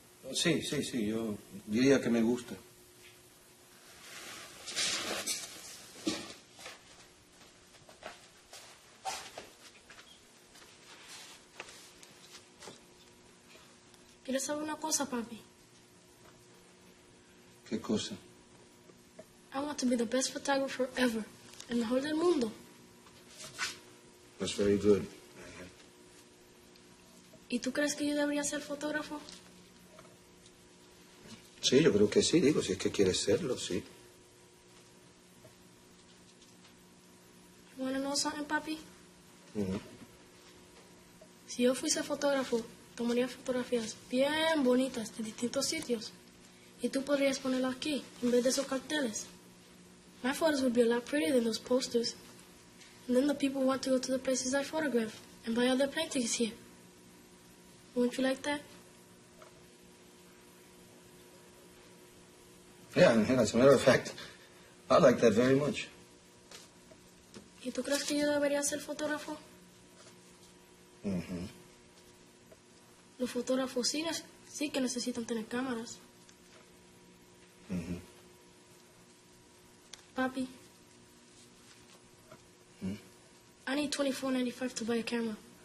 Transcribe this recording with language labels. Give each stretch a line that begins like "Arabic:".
Spanish: Oh, sí, yo diría que me gusta. ¿Quieres saber una cosa, papi? ¿Qué cosa?
English: I want to be the best photographer ever.
Spanish: El mejor del mundo.
English: That's very good.
Spanish: ¿Y tú crees que yo debería ser fotógrafo? Sí, yo creo que sí, digo, si es que quieres serlo, sí.
English: You wanna know something, papi? Ujú.
Spanish: Si yo fuese fotógrafo, tomaría fotografías bien bonitas de distintos sitios. Y tú podrías ponerlo aquí, en vez de esos carteles.
English: My photos would be a lot prettier than those posters. And then the people want to go to the places I photograph and buy other plane tickets here. Wouldn't you like that? Yeah, and as a matter of fact, I like that very much.
Spanish: ¿Y tú crees que yo debería ser fotógrafo? Mhm. Los fotógrafos sí que necesitan tener cámaras. Mhm.
English: Papi, I need $24.95 to buy a camera.